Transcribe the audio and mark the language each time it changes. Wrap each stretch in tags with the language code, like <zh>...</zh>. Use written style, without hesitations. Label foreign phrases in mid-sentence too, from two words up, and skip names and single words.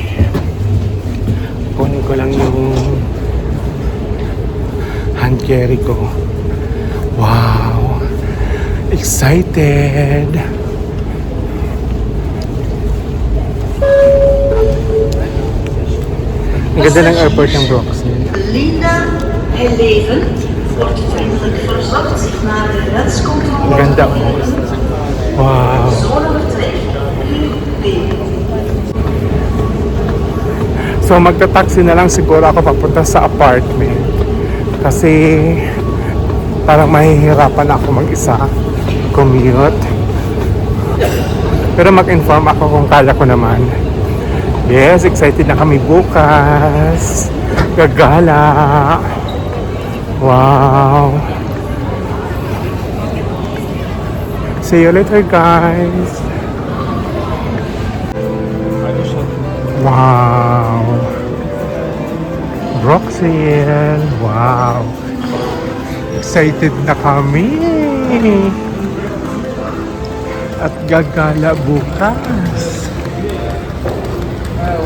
<tl>Kunin ko lang yung</tl> <en>hand carry</en> <tl>ko.</tl> <en>Wow! Excited!</en> <tl>Ang ganda ng airport ng Broxton.</tl> <nl>Linda Heleven wordt vriendelijk verzocht zich naar de grenscontrole</nl> <tl>Ang ganda.</tl> <nl>te melden. Wow! Zonnevertrek UB.</nl> <tl>So magta-taxi na lang siguro ako papunta sa apartment. Kasi parang mahihirapan ako mag-isa commute. Pero mag-inform ako kung kaya ko naman. Yes, excited na kami bukas. Gagala. Wow.</tl> <en>See you later, guys. Wow. Broxil. Wow.</en> <tl>Excited na kami. At gagala bukas.</tl>